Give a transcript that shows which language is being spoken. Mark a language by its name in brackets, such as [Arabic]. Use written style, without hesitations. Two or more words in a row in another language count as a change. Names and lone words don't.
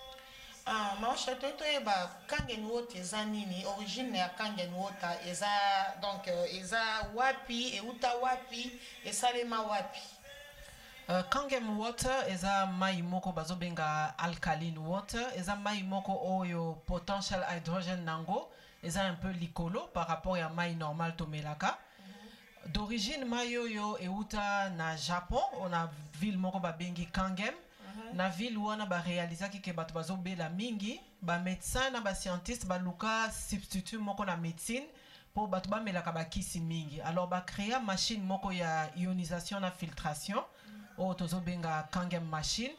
[Lingala] Mama Chatoto eba Kangen Water eza nini? Origine ya Kangen Water eza donc eza wapi euta wapi esalema wapi? Kangen Water eza mai moko bazobenga [English] alkaline water, [Lingala] eza mai moko oyo [English] potential hydrogen [Lingala] nango, eza [French] un peu [Lingala] likolo [French] par rapport à [Lingala] mai normal tomelaka. D'origine mai oyo euta na Japon, [French] on a ville [Lingala] moko babengi Kangen. Na ville wana ba réalisaki ke bato bazobela mingi, ba médecin na ba scientiste ba luka substitut moko na médecine pour bato bamelaka bakisi mingi. Alors ba créer machine moko ya ionisation na filtration o tozobenga Kangem machine.